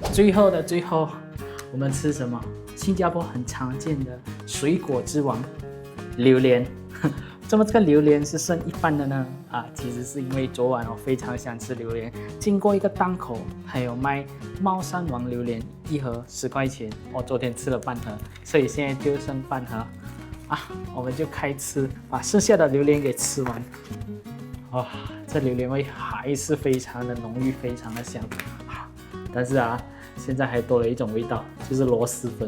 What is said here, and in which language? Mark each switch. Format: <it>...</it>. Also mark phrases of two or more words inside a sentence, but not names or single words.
<zh>最後的最後，我們吃什麼？新加坡很常見的水果之王——榴蓮。怎麼這個榴蓮是剩一半的呢？其實是因為昨晚我非常想吃榴蓮，經過一個檔口，還有賣貓山王榴蓮，一盒10塊錢。我昨天吃了半盒，所以現在就剩半盒。我們就開吃，把剩下的榴蓮給吃完。這榴蓮味還是非常的濃郁，非常的香。但是現在還多了一種味道，就是螺螄粉。</zh>